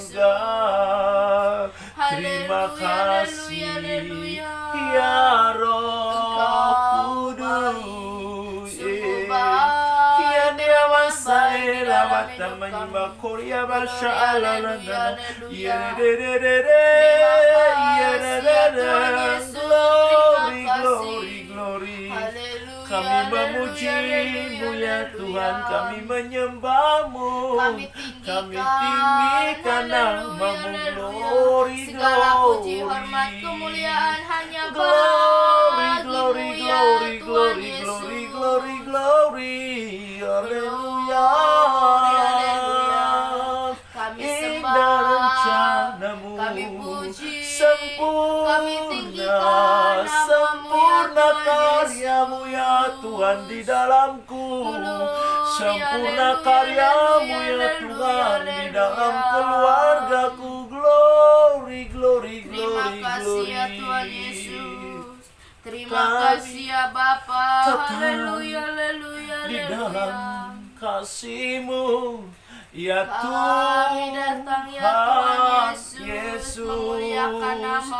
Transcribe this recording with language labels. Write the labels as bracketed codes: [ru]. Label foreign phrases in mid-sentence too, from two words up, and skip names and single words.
[id] surga. Terima Haleluya, kasih haleluya, haleluya. ya Roh Engkau Kudus. sungguh baik Ya dan dia baik masa di dalam lawat hidup teman kami. nyembah Korea basya Haleluya, alalana. haleluya. Ya de de de de. Ya de de de. [en] Glory, glory, glory. [id] Haleluya, Kami haleluya, memuji-Mu ya haleluya. Tuhan, kami menyembah-Mu, Kami kami tinggikan, tinggikan haleluya, nama-Mu. haleluya. Glory, Segala puji, glory. hormat, kemuliaan hanya Glory, bagimu glory, ya glory, Tuhan glory, Yesus. [en] glory, glory, glory. Haleluya. [id] Glory, haleluya. Kami Indah sembah, rencana-Mu, kami puji, sempurna, kami tinggikan nama-Mu sempurna ya Tuhan karya-Mu ya Tuhan di dalamku. Sempurna karya-Mu ya Tuhan di dalam keluargaku. [en] Glory, glory, [id] Terima glory, kasih ya glory. Tuhan Yesus. Terima Kami kasih ya Bapa. tetap Haleluya, haleluya, Di haleluya. dalam kasih-Mu ya Kami datang ya Tuhan Tuhan Yesus, memuliakan nama-Mu.